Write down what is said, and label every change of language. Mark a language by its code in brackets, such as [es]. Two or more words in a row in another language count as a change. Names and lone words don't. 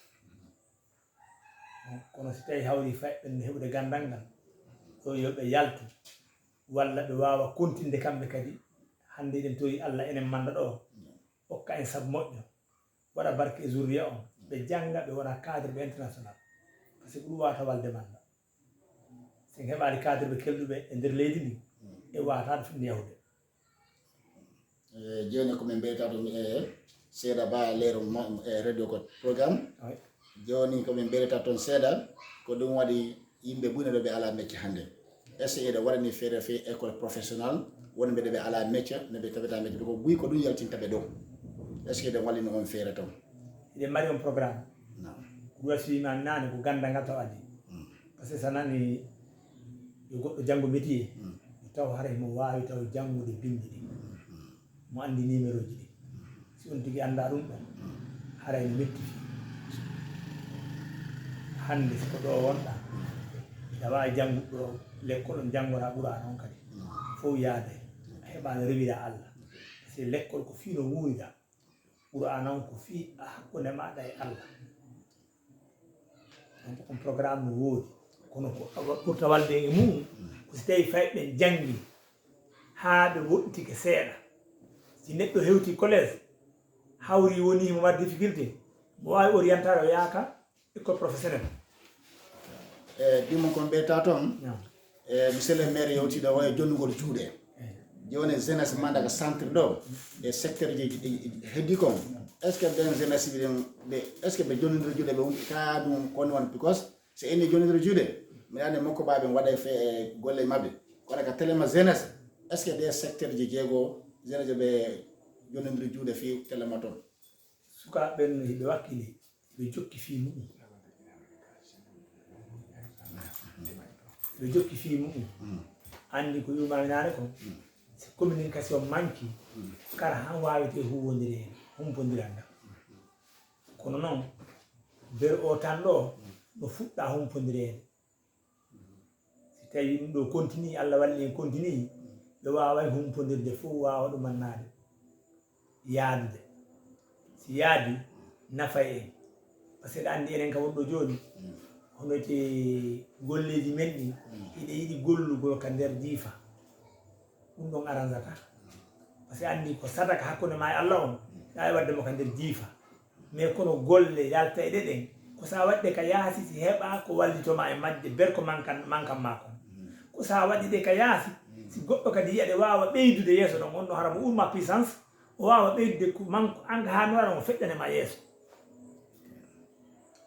[ff] kono si tawi hawri fayɓen no heɓude gandal ngal ɗo yoɓe yaltu walla ɓe wawa kontinde kamɓe kadi hande eɗen tori Allah enen manda ɗo hokka en saabu moƴƴo waɗa barke e zurriya on ɓe janga ɓe wona cadre ɓe [fr] international par ce que [ff] ɗum wata walde manda sen heɓali cadre ɓe kelɗuɓe e nder leydi ndi e watade finde yahude joni komin mbiyata ɗum e seeɗa ba leero radio ko programme joni komin mbiyata toon seeɗa ko ɗum waɗi yimɓe ɓuyno ɗo ɓe ala métier hannde [fr] est ce que [ff] eɗe waɗani feere fe [fr] école professionnel [ff] wonɓe ɗo ɓe ala métier no ɓe tawata métier ko ɓuyi ko ɗum yaltinta ɓe ɗo [fr] est ce que [ff] eɗen wallino on feere toon eɗen mari on programme ko waswimami nane ko gandal ngal taw adi [fr] par ce que [ff] sa nani yo goɗɗo janggo métier taw haray mo wawi taw jangude bindi ɗi mo andi numéro ji ɗi si on tigui anda ɗum ɗon haray no metti hande siko ɗo wonɗa aɗa wawi jangude ɗo l'école on janggora ɓuura noon kadi fof yaade a heɓano rewira Allah [fr] par ce que [ff] l'école ko fii no wuurida ɓuura noon ko fii hakkude maɗa e Allah donc on programme no woodi kono ko ɓurta walde e mum ko si tawi fayɓe jangi haa ɓe woɗɗitike seeɗa si neɗɗo hewti collège hawri woni mo mari difficulté mo wawi orientade o yaaka [fr] école professionnel [ff] ɗimon kon ɓeyta toon [fr] monsieur le maire [ff] yewtiɗo o e jonnugol juuɗe joni jeunesse mandaka centre ɗo e secteur ji heddi kon [fr] est ce que [ff] ɓen jeunesse ɓe [fr] est ce que [ff] ɓe jonnidiro juuɗe ɓe ka ɗum koni won because so inni jonnidiro juuɗe mi andi makko baɓe waɗa fe golle mabɓe kono ka téléma jeunesse [fr] est ce que des secteur [ff] ji jeego jeunesse ɓe jonnidiro juuɗe fi téléma toon sukaɓe ɓen hiɓe wakkili ɓe jokki fii muɗum ɓe jokki fii muɗum andi ko yumami nane ko si communication manki kala han wawete huwodiri hen humpodiral ngal kono noon nder o tan ɗo no fuɗɗa humpodiri hen si tawi ɗum ɗo continue Allah walli en continue ɓe wawai humpodirde fof wawa ɗumannade yaadude si yaadi nafay en [fr] par ce que [ff] ɗa andi enen kam wonɗo joni honote golleji men ɗi hiɗe yiɗi gollugo ka nder jiifa ɗum ɗon arangata [fr] par ce que [ff] andi ko sadaka hakkude ma e Allah on ɗawi waddemo ka nder jiifa mais kono golle yalta e ɗeɗen ko sa waɗɗe ka yaasi si heɓa ko wallitoma e majje ber ko mankan ma kon ko sa waɗi ɗe ka yaasi si goɗɗo kadi yiyaɗe wawa ɓeydude yeeso ɗon on ɗo hara mo urma puissance o wawa ɓeydude ko manko an ka ha mi waɗa mo feƴƴanema yeeso